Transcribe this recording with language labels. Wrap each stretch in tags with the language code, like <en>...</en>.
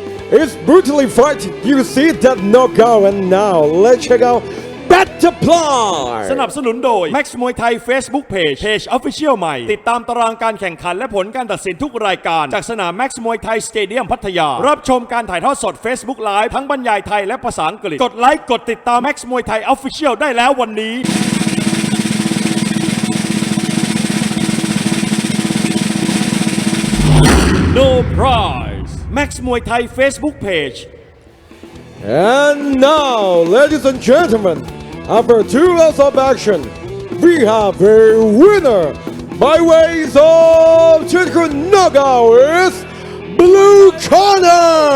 <en>It's brutally fighting. You see that knockout, and now let's check out Butterfly.</en> <th>สนับสนุนโดย Max Muay Thai Facebook Page Official ใหม่ติดตามตารางการแข่งขันและผลการตัดสินทุกรายการจากสนาม Max Muay Thai Stadium พัทยารับชมการถ่ายทอดสด Facebook Live ทั้งบรรยายไทยและภาษาอังกฤษกดไลค์กดติดตาม Max Muay Thai Official ได้แล้ววันนี้</th> <en>No prize Max Muay Thai Facebook Page. And now, ladies and gentlemen, after 2 rounds of action, we have a winner by ways of technical knockout is Blue Corner.</en>